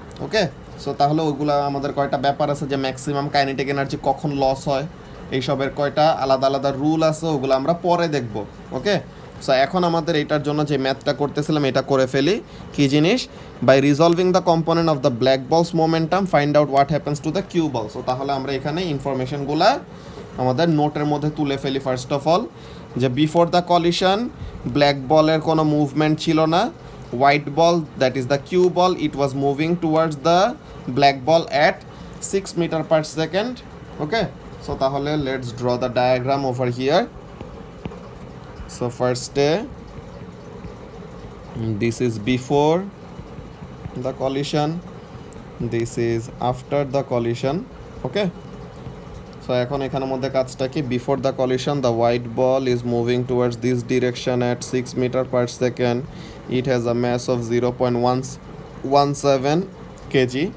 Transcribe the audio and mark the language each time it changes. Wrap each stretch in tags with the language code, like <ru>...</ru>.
<bn>ওকে, so তাহলে ওইগুলো আমাদের কয়টা ব্যাপার আছে যে ম্যাক্সিমাম কাইনেটিক এনার্জি কখন লস হয়, এইসবের কয়টা আলাদা আলাদা রুল আছে, ওগুলো আমরা পরে দেখব। ওকে, সো এখন আমাদের এটার জন্য যে ম্যাথটা করতেছিলাম এটা করে ফেলি। কি জিনিস,</bn> <en>By resolving the component of the black ball's momentum find out what happens to the cue ball.</en> <bn>So তাহলে আমরা এখানে ইনফরমেশনগুলা আমাদের নোটের মধ্যে তুলে ফেলি।</bn> <en>first of all যে before the collision</en> <bn>ব্ল্যাক বলের কোনো মুভমেন্ট ছিল না,</bn> <en>white ball that is the cue ball, it was moving towards the black ball at 6 meter per second. Okay, so tahole let's draw the diagram over here. So first this is before the collision, this is after the collision. Okay, so</en> <bn>এখন এখানের মধ্যে কাজটা কি,</bn> <en>Before the collision the white ball is moving towards this direction at 6 metre per second, it has a mass of 0.117 kg.</en>